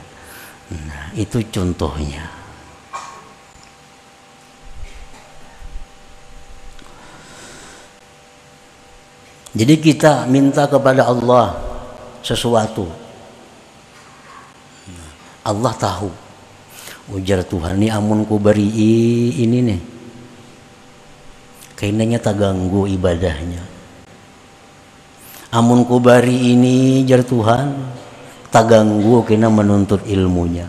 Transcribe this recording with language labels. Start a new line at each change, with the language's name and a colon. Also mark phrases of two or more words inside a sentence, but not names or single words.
Indonesian: Nah, itu contohnya. Jadi kita minta kepada Allah sesuatu, Allah tahu.
Banjar: Ujar Tuhan, ini amun ku beri ini nih, kayaknya tak ganggu ibadahnya. Amun ku bari ini, jar Tuhan, tak ganggu kena menuntut ilmunya.